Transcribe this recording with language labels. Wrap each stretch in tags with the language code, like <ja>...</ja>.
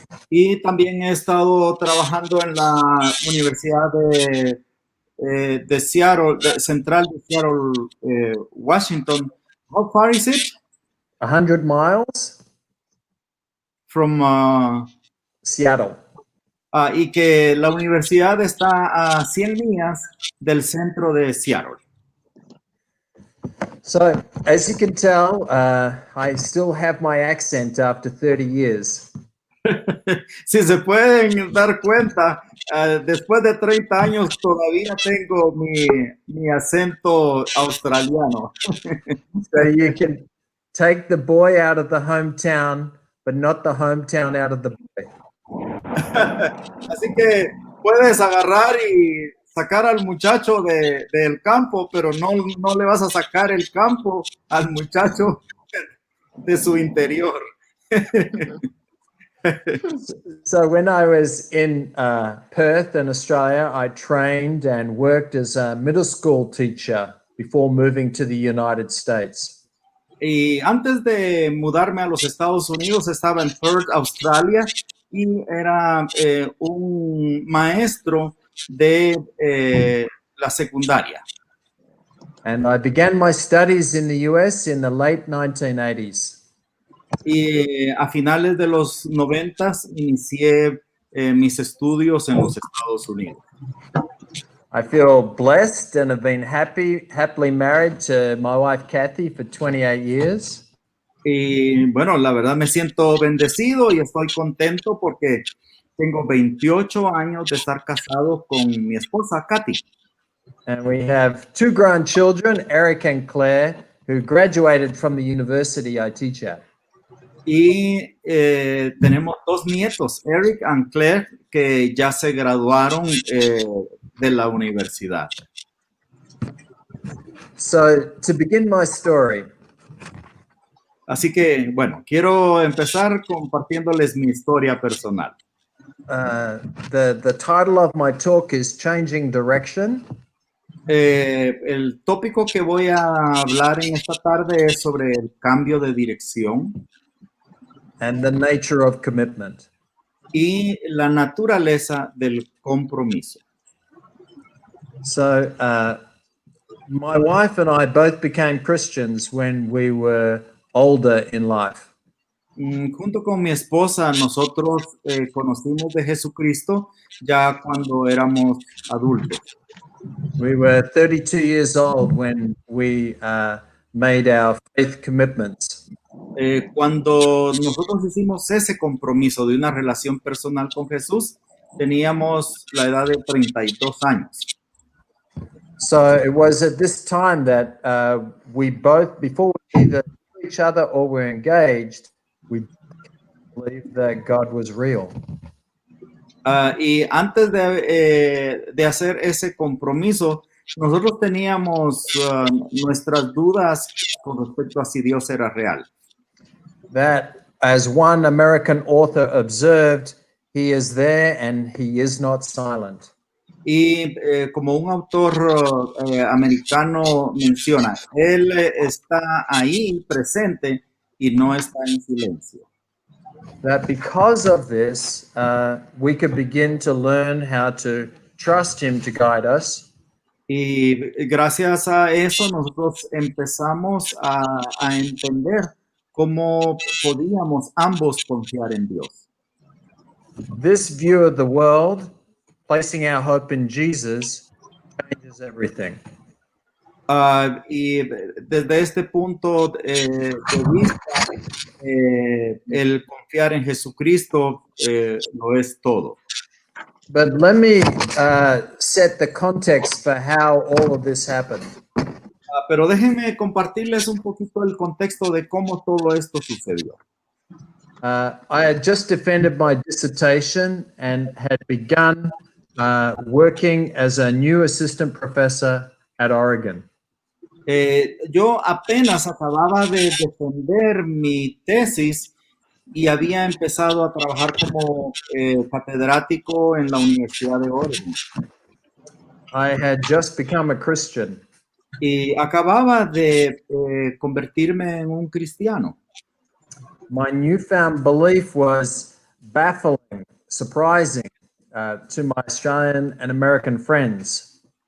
<es>Y también he estado trabajando en la Universidad de Seattle, Central de Seattle, Washington.</es> <en>How far is it 100 miles? from Seattle.</en> <es>y que la universidad está a 100 millas del centro de Seattle.</es> <en>So, as you can tell, I still have my accent after 30 years.</en> <es>Si se pueden dar cuenta, después de 30 años todavía tengo mi acento australiano.</es> <en>So you can take the boy out of the hometown, but not the hometown out of the boy.</en> <es>Así que puedes agarrar y sacar al muchacho del campo, pero no le vas a sacar el campo al muchacho de su interior.</es> <en>So when I was in Perth in Australia, I trained and worked as a middle school teacher before moving to the United States.</en> <es>Y antes de mudarme a los Estados Unidos, estaba en Perth, Australia, y era un maestro de la secundaria.</es> <en>And I began my studies in the US in the late 1980s.</en> <es>Y a finales de los 90 inicié mis estudios en los Estados Unidos.</es> <en>I feel blessed and have been happily married to my wife Kathy for 28 years.</en> <es>Y bueno, la verdad me siento bendecido y estoy contento porque tengo 28 años de estar casado con mi esposa, Katy.</es> <en>And we have two grown children, Eric and Claire, who graduated from the university I teach at.</en> <es>Y tenemos dos nietos, Eric and Claire, que ya se graduaron de la universidad.</es> <en>So to begin my story,</en> <es>Así que, bueno, quiero empezar compartiéndoles mi historia personal.</es> <en>the title of my talk is Changing Direction.</en> <es>El tópico que voy a hablar en esta tarde es sobre el cambio de dirección</es> <en>And the nature of commitment.</en> <es>y la naturaleza del compromiso.</es> <en>So, my wife and I both became Christians when we were older in life.</en> <es>Junto con mi esposa, nosotros conocimos de Jesucristo ya cuando éramos adultos.</es> <en>We were 32 years old when we made our faith commitments.</en> <es>Cuando nosotros hicimos ese compromiso de una relación personal con Jesús, teníamos la edad de 32 años.</es> <en>So it was at this time that we both, before we either knew each other or were engaged, we believed that God was real.</en> <es>Y antes de hacer ese compromiso, nosotros teníamos nuestras dudas con respecto a si Dios era real.</es> <en>That, as one American author observed, he is there and he is not silent.</en> <es>Y como un autor americano menciona, él está ahí presente y no está en silencio.</es> <en>That because of this, we could begin to learn how to trust him to guide us.</en> <es>Y gracias a eso nosotros empezamos a entender cómo podíamos ambos confiar en Dios.</es> <en>This view of the world, placing our hope in Jesus, changes everything.</en> <es>Y desde este punto de vista, el confiar en Jesucristo lo es todo.</es> <en>But let me set the context for how all of this happened.</en> <es>Pero déjenme compartirles un poquito el contexto de cómo todo esto sucedió.</es> <en>I had just defended my dissertation and had begun working as a new assistant professor at Oregon.</en> <es>Yo apenas acababa de defender mi tesis y había empezado a trabajar como catedrático en la Universidad de Oregon.</es> <en>I had just become a Christian.</en> <es>Y acababa de convertirme en un cristiano.</es> <en>My newfound belief was baffling, surprising to my Australian and American friends.</en>